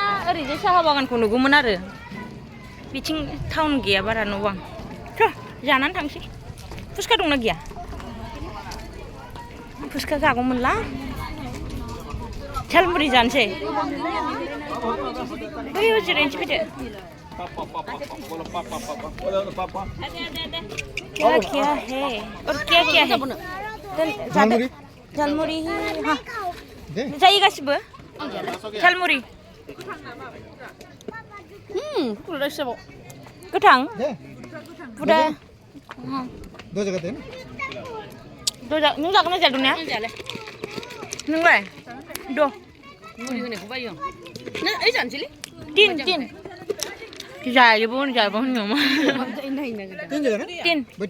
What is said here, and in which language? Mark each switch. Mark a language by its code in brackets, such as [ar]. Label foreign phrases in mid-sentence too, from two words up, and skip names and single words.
[brx] ओरैजाय साहा बागानखौ नुगौमोन आरो बिथिं टाउन गैया बारा न' बां थ' जानानै थांसै फुसका दंना गैया फुसका जागौमोनला झालमुरि जानोसै बैयाव जिरायनोसै फैदो [hi] क्या है और क्या है [brx] झालमुरि हाँ जायो गासिबो झालमुरि गोथां बुदा नों जागोन ना जादों ना नोंलाय द' मुलि होनायखौ बायो आं ओइ जानोसैलै तीन जायोबो होनजायाबो होनो मा तीन